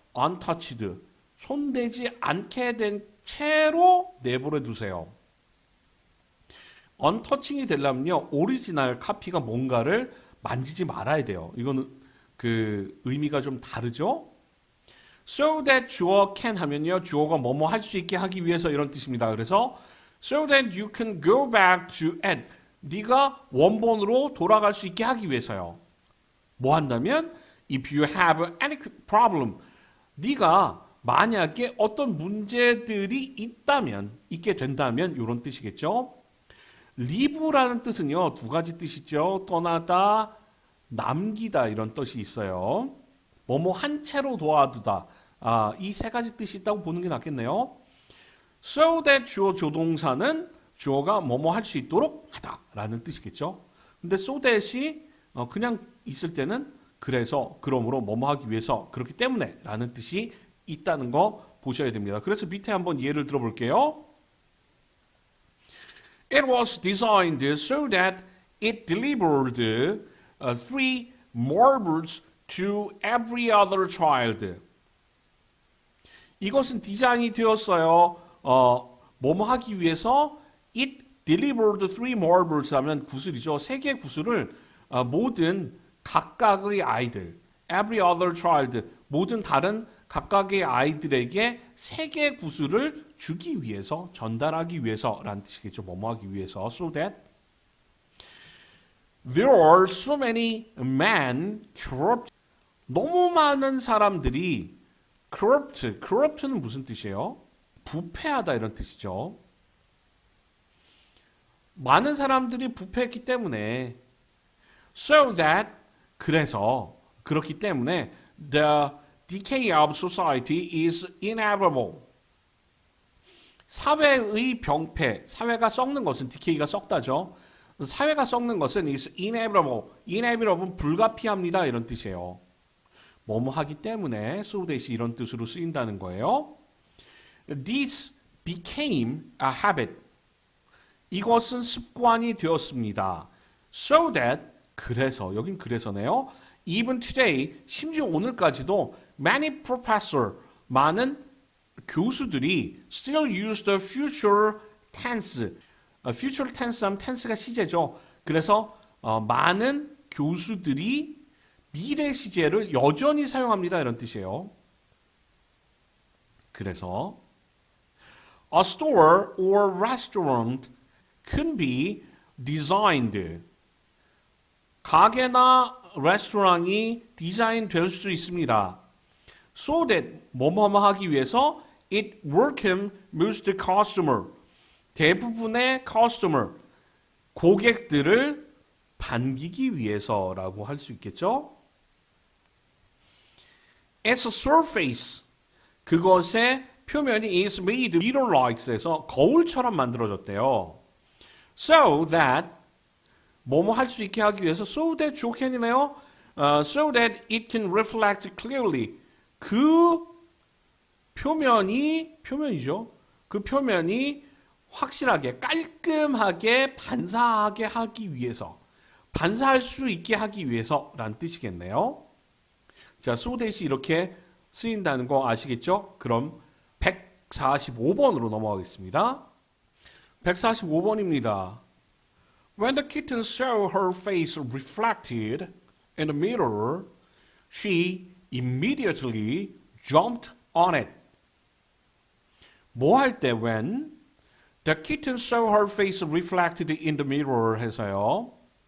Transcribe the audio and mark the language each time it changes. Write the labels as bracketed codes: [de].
[ko] untouched, 손대지 않게 된 채로 내버려 두세요. untouching이 되려면요, 오리지널 카피가 뭔가를 만지지 말아야 돼요. 이거는 그 의미가 좀 다르죠? [en] So that [ko] 주어 can 하면요, 주어가 뭐뭐 할 수 있게 하기 위해서 이런 뜻입니다. 그래서 [en] so that you can go back to it. [ko] 네가 원본으로 돌아갈 수 있게 하기 위해서요. 뭐 한다면 [en] if you have any problem. [ko] 네가 만약에 어떤 문제들이 있게 된다면 이런 뜻이겠죠. leave라는 뜻은요, 두 가지 뜻이죠. 떠나다, 남기다 이런 뜻이 있어요. 뭐뭐 한 채로 도와두다. 이 세 가지 뜻이 있다고 보는 게 낫겠네요. [en] So that [ko] 주어 조동사는 주어가 뭐뭐 할 수 있도록 하다라는 뜻이겠죠. 근데 [en] so that [ko] 이 그냥 있을 때는 그래서, 그러므로 뭐뭐 하기 위해서, 그렇기 때문에 라는 뜻이 있다는 거 보셔야 됩니다. 그래서 밑에 한번 예를 들어볼게요. [en] It was designed so that it delivered 3 marbles to every other child. [ko] 이것은 디자인이 되었어요. 뭐뭐 하기 위해서 [en] it delivered 3 marbles [ko] 하면 구슬이죠. 3개의 구슬을 모든 각각의 아이들, [en] every other child, [ko] 모든 다른 각각의 아이들에게 세계 구슬을 주기 위해서, 전달하기 위해서라는 뜻이겠죠. 뭐뭐 하기 위해서. [en] So that there are so many men corrupt. [ko] 너무 많은 사람들이 corrupt는 무슨 뜻이에요? 부패하다 이런 뜻이죠. 많은 사람들이 부패했기 때문에 [en] so that [ko] 그래서 그렇기 때문에 [en] the decay of society is inevitable. [ko] 사회의 병폐, 사회가 썩는 것은 decay가 썩다죠. 사회가 썩는 것은 [en] is inevitable. [ko] inevitable은 불가피합니다 이런 뜻이에요. 뭐뭐 하기 때문에 so that이 이런 뜻으로 쓰인다는 거예요. [en] This became a habit. [ko] 이것은 습관이 되었습니다. [en] So that [ko] 그래서 여긴 그래서네요. [en] Even today [ko] 심지어 오늘까지도 [en] many professor [ko] 많은 교수들이 [en] still use the future tense. future tense [ko] 하면 tense가 시제죠. 그래서 많은 교수들이 미래 시제를 여전히 사용합니다 이런 뜻이에요. 그래서 [en] a store or restaurant can be designed. [ko] 가게나 레스토랑이 디자인 될 수 있습니다. [en] So that [ko] 뭐뭐뭐 하기 위해서 [en] it welcome most customer. [ko] 대부분의 customer, 고객들을 반기기 위해서라고 할 수 있겠죠. [en] As a surface, [ko] 그것의 표면이 [en] is made mirror-like에서 [ko] 거울처럼 만들어졌대요. [en] So that [ko] 뭐뭐 할 수 있게 하기 위해서 [en] so that [ko] 주어캔이네요. [en] So that it can reflect clearly. [ko] 그 표면이죠. 그 표면이 확실하게 깔끔하게 반사하게 하기 위해서, 반사할 수 있게 하기 위해서라는 뜻이겠네요. 자, [en] so that [ko] 이 이렇게 쓰인다는 거 아시겠죠? 그럼 145번으로 넘어가겠습니다. 145번입니다. [en] When the kitten saw her face reflected in the mirror, she immediately jumped on it. [ko] 뭐 할 때 [en] when the kitten saw her face reflected in the mirror [ko] 해서요.